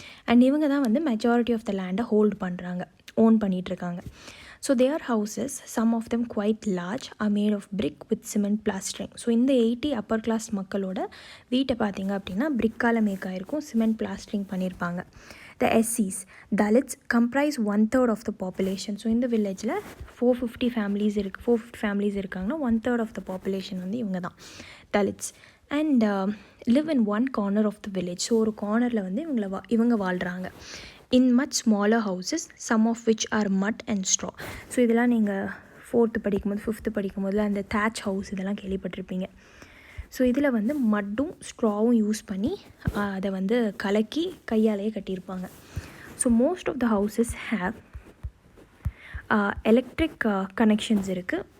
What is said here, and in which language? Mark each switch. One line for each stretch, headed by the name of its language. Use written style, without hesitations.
Tamil: And இவங்க தான் வந்து மெஜாரிட்டி ஆஃப் த லேண்டை ஹோல்ட் பண்ணுறாங்க, ஓன் பண்ணிகிட்ருக்காங்க.
English: So their houses, some of them quite large, are made of brick with cement plastering.
Tamil: So இந்த 80 upper class மக்களோட வீட்டை பார்த்திங்க அப்படின்னா பிரிக்கால் மேக் ஆகிருக்கும், சிமெண்ட் பிளாஸ்டரிங் பண்ணியிருப்பாங்க.
English: The SCs, Dalits, comprise 1/3 of the population.
Tamil: So இந்த வில்லேஜில் 450 ஃபேமிலிஸ் இருக்காங்கன்னா 1/3 ஆஃப் த பாப்புலேஷன் வந்து இவங்க தான் Dalits.
English: And live in one corner of the village. So
Tamil: ஒரு கார்னரில் வந்து இவங்க வாழ்கிறாங்க.
English: In much smaller houses, some of which are mud and straw.
Tamil: So இதெல்லாம் நீங்கள் 4th படிக்கும்போது 5th படிக்கும்போதில் அந்த thatch house இதெல்லாம் கேள்விப்பட்டிருப்பீங்க. ஸோ இதில் வந்து மட்டும் ஸ்ட்ராவும் யூஸ் பண்ணி அதை வந்து கலக்கி கையாலேயே கட்டியிருப்பாங்க.
English: So most of the houses have electric connections இருக்குது.